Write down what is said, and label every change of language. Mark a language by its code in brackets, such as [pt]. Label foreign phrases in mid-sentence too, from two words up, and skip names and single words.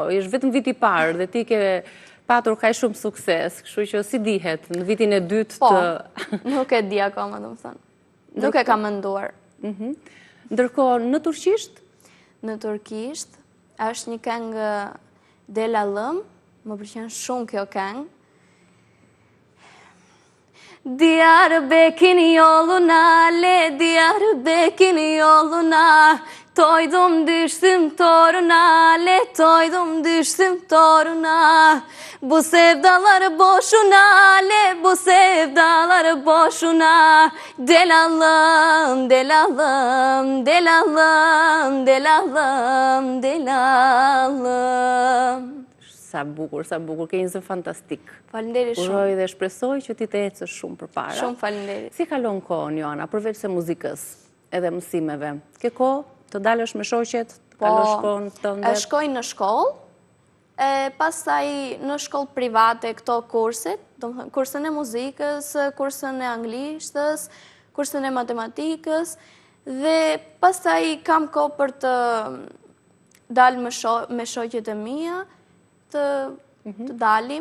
[sq] Është vetëm viti i parë dhe ti ke patur kaq shumë sukses, kështu që si dihet në vitin e dytë Po, të... nuk e di akoma, domethënë. Nuk e kam menduar. Ndërkohë, në turqisht? Në turkisht, është një këngë Dela Lëm, më pëlqen shumë kjo këngë. [tr] Diyarbakır'ın yoluna, Diyarbakır'ın yoluna, toydum düştüm toruna, toydum düştüm toruna. Bu sevdalar boşuna, bu sevdalar boşuna. Delalım, delalım, delalım, delalım, delalım. [sq] Sa bukur, ke një zë fantastik. Faleminderit shumë. Uroj dhe shpresoj që ti të ecësh shumë përpara. Shumë faleminderit. Si kalon kohën, Joana, përveç se muzikës edhe mësimeve? Ke kohë të dalësh me shoqet, të kalosh kohën tënde? Shkoj në shkollë, pastaj në shkollë private këto kurset, domethënë kursën e muzikës, kursën e anglishtës, kursën e matematikës dhe pastaj kam kohë për të dalë me shoqet e mia, të dalim.